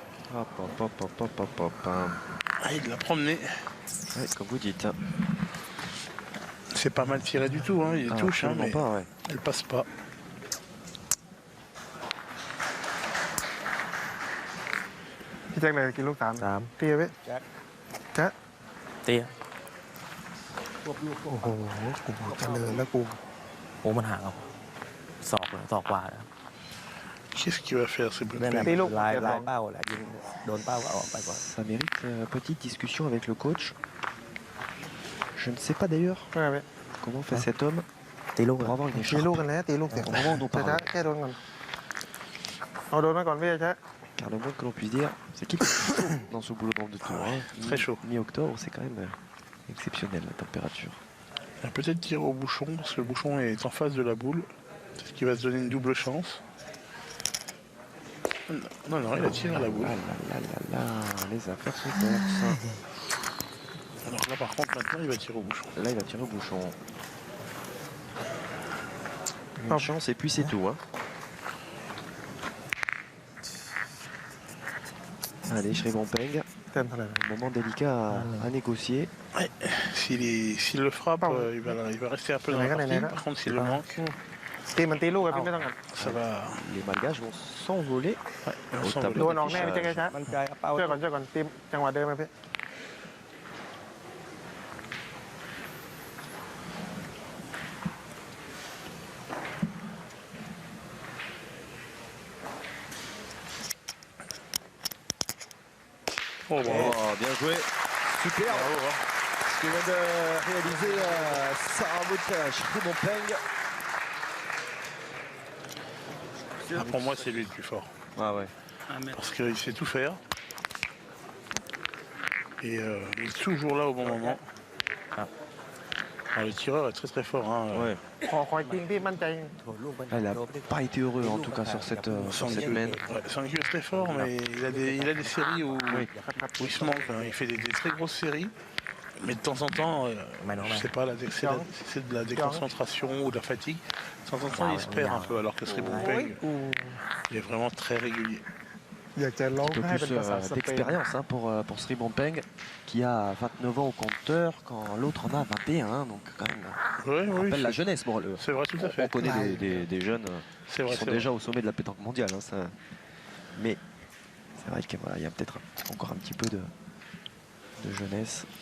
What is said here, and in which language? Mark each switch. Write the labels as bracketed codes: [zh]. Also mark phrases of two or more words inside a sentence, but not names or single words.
[fr] Hop, hop, hop, hop, hop, hop, hop. Ah, il l'a promené. Ouais, comme vous dites. C'est pas mal tiré du tout, hein. Il Ah, touche, hein, absolument mais pas, ouais. elle passe pas. [th] พี่แจ็คเลยกินลูก 3 3 เตี้ยไหมแจ๊ะ เตี้ย โอ้โหกูเจริญแล้วกู โอ้มันห่างเอาศอกเลยศอกกว่านะครับ [fr] Qu'est-ce qu'il va faire, ces [th] นั่นแหละ [fr] Blackpink? [th] ลายเป้าแหละยิงโดนเป้าก็เอาออกไปก่อน [fr] Ça mérite petite discussion avec le coach. Je ne sais pas d'ailleurs [th] ไม่เป็นไร [fr] comment fait cet homme [th] ตีลูก [fr] pour avoir une [th] ตี [fr] écharpe. [th] ลูกกันแล้วตีลูกเสร็จ [fr] Au moment où on แจ๊ะ parle. [th] แค่โดนก่อนเอาโดนมาก่อนพี่แจ๊ะ [fr] Car le moins que l'on puisse dire, c'est qu'il fait chaud dans ce boulot de tour. Hein. Très chaud. Mi-octobre, c'est quand même exceptionnel la température. Il va peut-être tirer au bouchon, parce que le bouchon est en face de la boule. Peut-être qu'il va se donner une double chance. Non, non, il a tiré à la boule. Ah là là là là, les affaires sont fortes. Alors là, par contre, maintenant, il va tirer au bouchon. Là, il va tirer au bouchon. Une chance et puis c'est tout. Hein. Allez, Sri Bompeng, [th] เต็มเท่าไหร่ [fr] un moment délicat à négocier. S'il le frappe, il va rester un peu dans la partie. Par contre, s'il le manque, [th] ตีมันตีลูกอะพี่ไม่ต้องกัน [fr] ça va... Les Malgaches vont s'envoler. Ouais, on Au s'envole. tableau. [th] โดนออกแน่พี่แจ๊คแจ๊ะ มันใจเอาเป้า ช่วยก่อนตีจังหวะเดิมไหมพี่ [fr] Oh, bravo. Oh, bien joué. Super. Bravo, hein. Ce que vient de réaliser Sarah Sri Bompeng. Ah, pour moi, c'est lui le plus fort. Ah ouais. Parce qu'il sait tout faire. Et il est toujours là au bon moment. Ah, le tireur est très très fort. Hein. Ouais. [th] ขอคอยจริงพี่มั่นใจ โดนลูกไป [fr] Elle n'a pas été heureux en tout cas sur cette semaine. Ouais, Sangyu est très fort, mais il a des séries où, où il se manque. Hein. Il fait des très grosses séries. Mais de temps en temps, [th] ไม่น้อง [fr] je [th] ไม่ [fr] sais pas, c'est de la déconcentration ou de la fatigue. De temps en temps, il se perd un peu, alors que Sri Bompeng, [th] กู [fr] il est vraiment très régulier. [th] อยากจะร้อง [fr] Un peu [th] ไห้เป็น [fr] plus [th] ภาษาสเปน [fr] d'expérience hein, pour Sri Bompeng qui a 29 ans au compteur quand l'autre en a 21. Hein, donc quand même, Oui, on oui, rappelle la jeunesse. Bon, c'est vrai, tout à on fait. connaît des jeunes C'est vrai, qui sont c'est déjà vrai. au sommet de la pétanque mondiale. Hein, ça. Mais c'est vrai qu'il voilà, y a peut-être encore un petit peu de jeunesse.